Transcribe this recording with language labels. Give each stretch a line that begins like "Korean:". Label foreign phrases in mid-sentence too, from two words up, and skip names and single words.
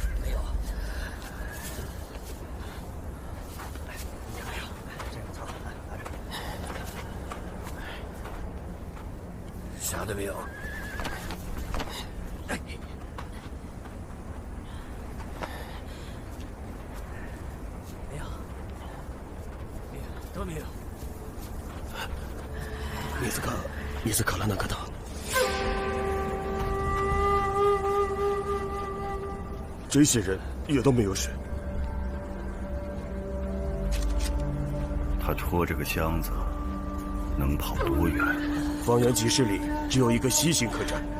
Chinese: 啥都没有。没有，都没有。
Japanese: 見つからなかった。
Chinese: 这些人也都没有水。他拖着个箱子，能跑多远？方圆几十里只有一个西行客栈。